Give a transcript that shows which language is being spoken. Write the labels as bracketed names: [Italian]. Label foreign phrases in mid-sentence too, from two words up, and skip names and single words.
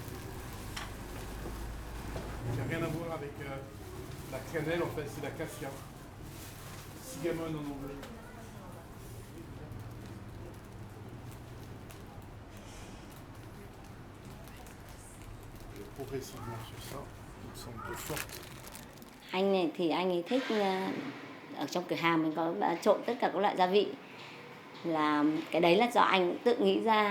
[French] Il n'y a rien à voir avec la cannelle, en fait, c'est la cassia. Cinnamon en anglais. Progressivement sur ça, il me semble peu forte. [Vietnamese] Anh này thì anh ấy thích ở trong cửa hàng mình có trộn tất cả các loại gia vị, là cái đấy là do anh tự nghĩ ra.